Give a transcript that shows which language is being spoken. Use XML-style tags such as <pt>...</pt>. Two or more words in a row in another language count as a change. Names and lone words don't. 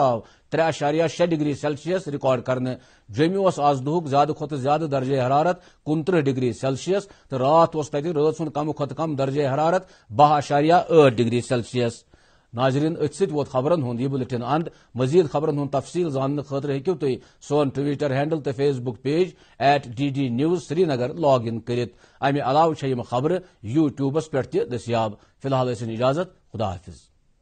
<ks>آو 3.6</ks> <en>degree Celsius</en> <ks>ریکارڈ کرنے جومہ آز دہک زیادہ کھت زیادہ درجہ حرارت 29</ks> <en>degree Celsius</en> <ks>تو رات رات سن کم کھت کم درجہ حرارت 12.8</ks> <en>degree Celsius</en> <ks>ناظرین ات ست ووت خبرن ہند یہ بلٹن اند مزید خبرن ہند تفصیل زاننے خاطر ہیکو تھی سون</ks> <en>Twitter handle</en> <ks>تو</ks> <en>Facebook page</en> <ks>@DD News Srinagar</ks> <en>log in</en> <ks>کرت امہ علاوہ یم خبر یوٹیوبس پہ تہ دستیاب فی الحال اجازت خدا حافظ.</ks>